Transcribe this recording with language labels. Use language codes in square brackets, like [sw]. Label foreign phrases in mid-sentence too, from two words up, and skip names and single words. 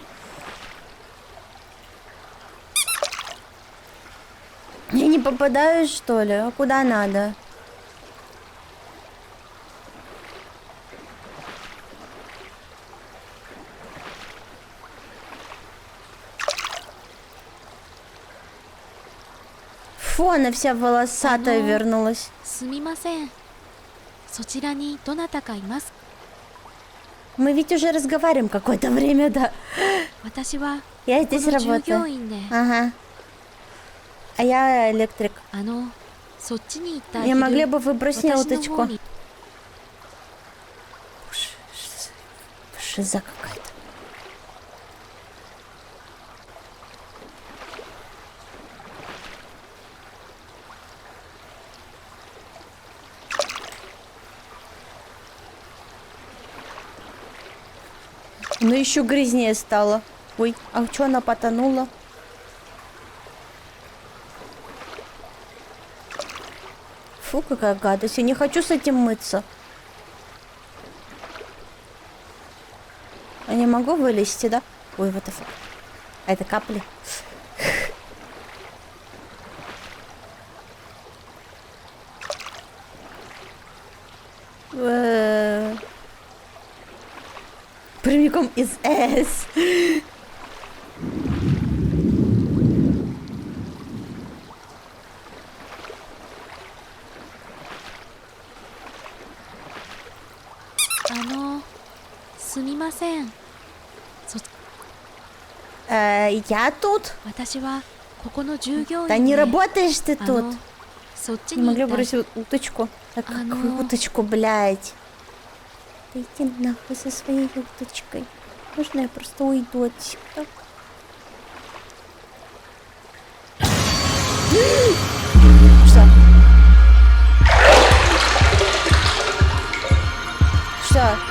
[ru] Я не попадаю, что ли? А куда надо? Фу, она вся волосатая вернулась. [ja] すみません。そちらにどなたかいます？ [ru] Мы ведь уже разговариваем какое-то время, да. [ja] 私は [ru] Я [ja] ここ [ru] здесь [ja] の従業 [ru] работаю. [ja] 員で、 [ru] Ага. А я электрик. [ja] あの、そっちに行ってあげ [ru] Не [ja] る [ru] могли бы вы бросить мне [ja] 私の [ru] уточку? [ja] 方に [ru] Шиза какая-то. Ну еще грязнее стало. Ой, а что она потонула? Фу, какая гадость. Я не хочу с этим мыться. Я не могу вылезти, да? Ой, [en] what the fuck. [ru] А это капли? Прямиком из С. [ja] すみません。 [ru] Я тут? [ja] 私はここの従業員 [ru] Да [ja] で、 [ru] не работаешь ты [ja] あ [ru] тут. [ja] の、そっち [ru] Не [ja] に [ru] могли [ja] 行 [ru] бы [ja] ってあげる [ru] бросить уточку? Так, А какую ну. уточку, блядь? Да иди нахуй со своей уточкой. Можно я просто уйду отсюда? Что? Что?